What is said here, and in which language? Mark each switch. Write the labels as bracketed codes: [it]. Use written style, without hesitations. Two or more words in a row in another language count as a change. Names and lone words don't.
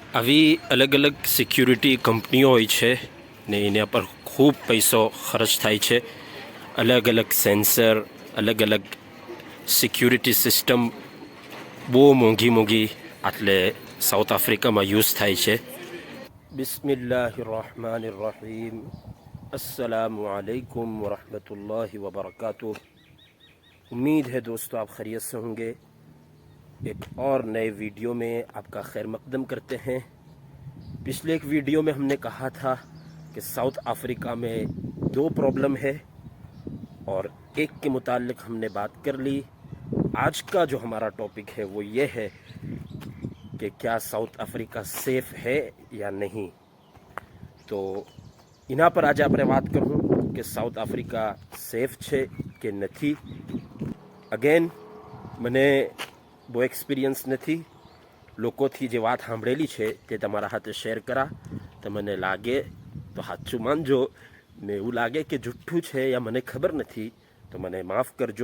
[gu] આવી અલગ અલગ સિક્યુરિટી કંપનીઓ હોય છે ને એના પર ખૂબ પૈસો ખર્ચ થાય છે. અલગ અલગ સેન્સર, અલગ અલગ [en] security system [gu] બહુ મોંઘી એટલે સાઉથ આફ્રિકામાં યુઝ થાય છે. [ar] بسم الله الرحمن الرحيم. السلام عليكم ورحمة الله وبركاته. [ur] امید ہے دوستو آپ خیریت سے ہوں گے۔ ایک اور نئے ویڈیو میں آپ کا خیر مقدم کرتے ہیں. پچھلے ایک ویڈیو میں ہم نے کہا تھا کہ ساؤتھ افریقہ میں دو پرابلم ہے اور ایک کے متعلق ہم نے بات کر لی. آج کا جو ہمارا ٹاپک ہے وہ یہ ہے کہ کیا ساؤتھ افریقہ سیف ہے یا نہیں. تو انا پر آج [gu] આપણે વાત કરું કે સાઉથ આફ્રિકા સેફ છે કે નથી. અગેન મને બહુ એક્સપિરિયન્સ નથી. લોકોથી જે વાત સાંભળેલી છે તે તમારા હાથે શેર કરા. તમને લાગે તો સાચું માનજો ને એવું લાગે કે જુઠ્ઠું છે યા મને ખબર નથી તો મને માફ કરજો.